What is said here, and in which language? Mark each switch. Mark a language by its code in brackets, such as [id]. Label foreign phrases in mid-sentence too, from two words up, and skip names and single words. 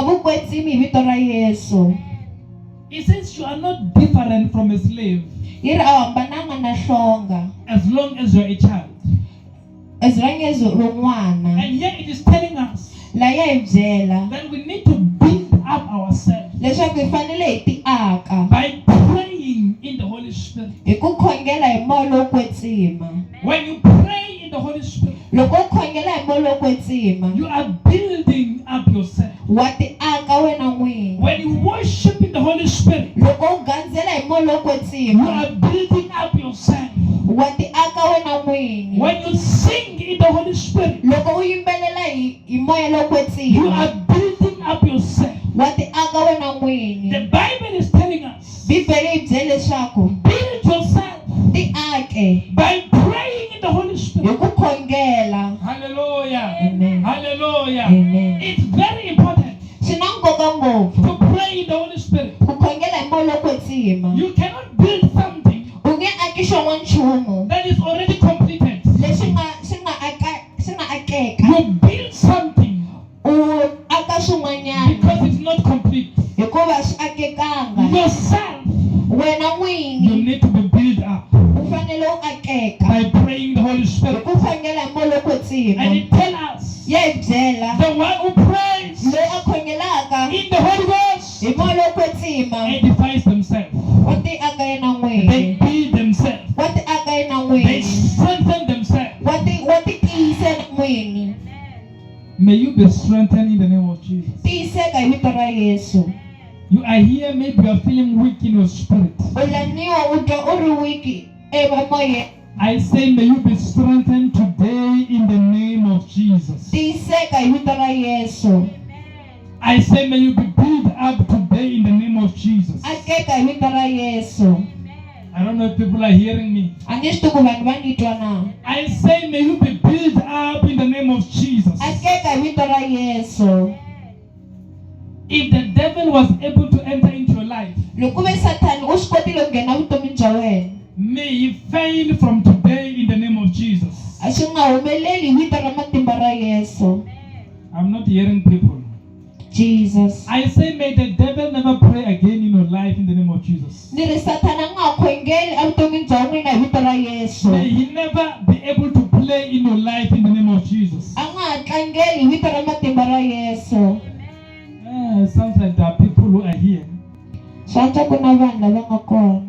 [en] It says you are not different from a slave as long as you're a child. And yet it is telling us that we need to build up ourselves by praying in the Holy Holy Spirit. [ts] Hi ku khongela hi moya lowo kwetsima. [en] When you pray in the Holy Spirit, [ts] Loko u khongela hi moya lowo kwetsima, [en] you are building up yourself. [ts] wa ti aka wena n'wini. [en] When you worship in the Holy Spirit, [ts] Loko u gandzela hi moya lowo [en] you [ts] kwetsima, [en] are building up yourself. [ts] wa ti aka wena n'wini. [en] When you sing in the Holy Spirit, [ts] Loko u yimbelela hi moya lowo [en] you [ts] kwetsima, [en] are building up yourself. [ts] wa ti aka wena n'wini. [en] The Bible is telling us, [ts] Bibele yi byele leswaku [en] build yourself [ts] ti ake [en] by praying in the Holy [ts] hi [en] Spirit. [ts] ku khongela. [en] Hallelujah. Amen. Hallelujah. Amen. It's very important [ts] Swi na nkoka ngopfu [en] to pray in the Holy Spirit. [ts] ku khongela hi moya lowo kwetsima. [en] You cannot build something [ts] U nge aki xon'wana nchumu [en] that is already completed. [ts] leswi nga akeka. [en] You build something [ts] U aka swin'wanyana [en] because it's not complete. [ts] hikuva swi akekanga. [en] Yourself, [ts] Wena [en] you [ts] n'wini [en] need to be built up [ts] u fanele u akeka [en] by praying the Holy [ts] hi [en] Spirit. [ts] ku khongela hi moya lowo kwetsima. [en] And it tells us [ts] Ya hi byela [en] the one who prays [ts] loyi a khongelaka [en] in the Holy Ghost [ts] hi moya lowo kwetsima [en] edifies themselves. [ts] wa ti aka yena [en] They [ts] n'wini. [en] build themselves. [ts] Wa ti aka yena [en] They [ts] n'wini. [en] strengthen themselves. [ts] Wa ti tiyisa yena n'wini. [en] May you be strengthened in the name of Jesus. [ts] Tiyiseka hi vito ra Yesu. [en] You are here, maybe you are feeling weak in your spirit. [ts] U laniwa u twa u ri wiki emoyeni. [en] I say, may you be strengthened today in the name of Jesus. [ts] Tiyiseka hi vito ra Yesu. [en] I say, may you be built up today in the name of Jesus. [ts] Akeka hi vito ra Yesu. [en] I don't know if people are hearing me. [ts] A ni swi tivi ku vanhu va ni twa na. [en] I say, may you be built up in the name of Jesus. [ts] Akeka hi vito ra Yesu. [en] If the devil was able to enter into your life, [ts] Loko ve Sathani u swi kotile ku nghena vutomi bya wena, [en] may he fail from today in the name of Jesus. [ts] a swi nga humeleli hi vito ra matimba ra Yesu. [en] I'm not hearing people. Jesus. I say, may the devil never pray again in your life in the name of Jesus. [ts] Ni ri Sathani a nga ha khongeli evutomini bya n'wina hi vito ra Yesu. [en] May he never be able to play in your life in the name of Jesus. [ts] A nga ha tlangeli hi vito ra matimba ra Yesu. [en] It sounds like there are people who are here [ts] Swa twa ku na vanhu lava nga kona